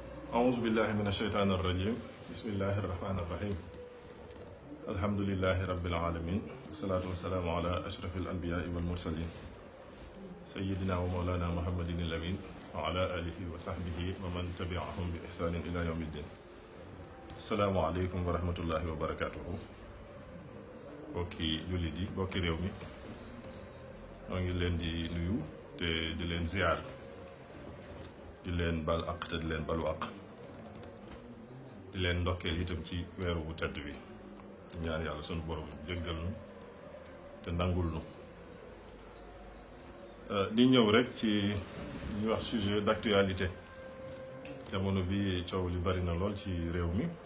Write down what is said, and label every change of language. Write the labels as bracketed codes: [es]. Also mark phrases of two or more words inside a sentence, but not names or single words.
[ar] أعوذ بالله من الشيطان الرجيم بسم الله الرحمن الرحيم الحمد لله رب العالمين والصلاة والسلام على أشرف الأنبياء والمرسلين سيدنا ومولانا محمد الأمين وعلى آله وصحبه ومن تبعهم بإحسان إلى يوم الدين السلام عليكم ورحمة الله وبركاته [wo] bokki jullit yi bokki réew mi ñoo ngi leen di nuyu te di leen ziar di leen bal aq te di leen balu aq di leen ndokkeel itam ci weeru bu tedd bi ñaan yàlla sunu borom jéggal nu te nangul nu di ñëw rek ci ñu wax [fr] sujet d'actualité [wo] jamono bi coow li bari na lool ci réew mi